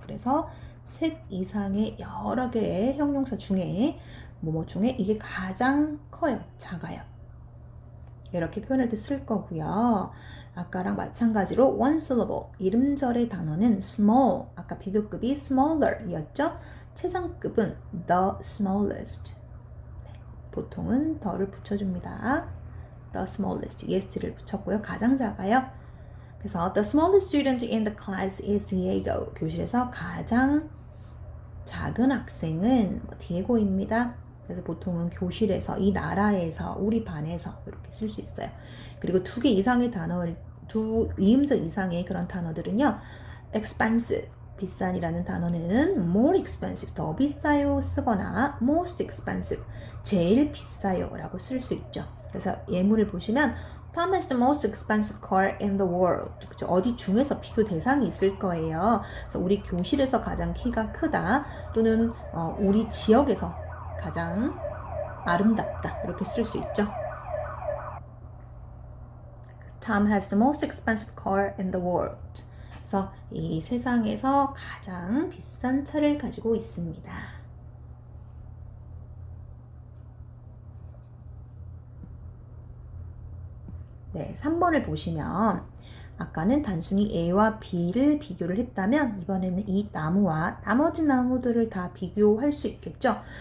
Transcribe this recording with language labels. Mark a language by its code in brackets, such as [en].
[ko] 그래서 셋 이상의 여러 개의 형용사 중에 뭐뭐 중에 이게 가장 커요, 작아요. 이렇게 표현할 때 쓸 거고요. 아까랑 마찬가지로 one syllable, 이름절의 단어는 small, 아까 비교급이 smaller 이었죠? 최상급은 the smallest. 네, 보통은 the를 붙여줍니다. the smallest, yes를 붙였고요. 가장 작아요. 그래서 [en] the smallest student in the class is Diego. [ko] 교실에서 가장 작은 학생은 디에고입니다. 그래서 보통은 교실에서, 이 나라에서, 우리 반에서 이렇게 쓸 수 있어요. 그리고 두 개 이상의 단어를, 두 이음절 이상의 그런 단어들은요. expensive, 비싼이라는 단어는 more expensive, 더 비싸요 쓰거나 most expensive, 제일 비싸요 라고 쓸 수 있죠. 그래서 예문을 보시면 [en] Tom has the most expensive car in the world. [ko] 그렇죠? 어디 중에서 비교 대상이 있을 거예요. 그래서 우리 교실에서 가장 키가 크다 또는 우리 지역에서 가장 아름답다 이렇게 쓸 수 있죠. [en] Tom has the most expensive car in the world. [ko] 그래서 이 세상에서 가장 비싼 차를 가지고 있습니다. 네, 3번을 보시면 아까는 단순히 A와 B를 비교를 했다면 이번에는 이 나무와 나머지 나무들을 다 비교할 수 있겠죠.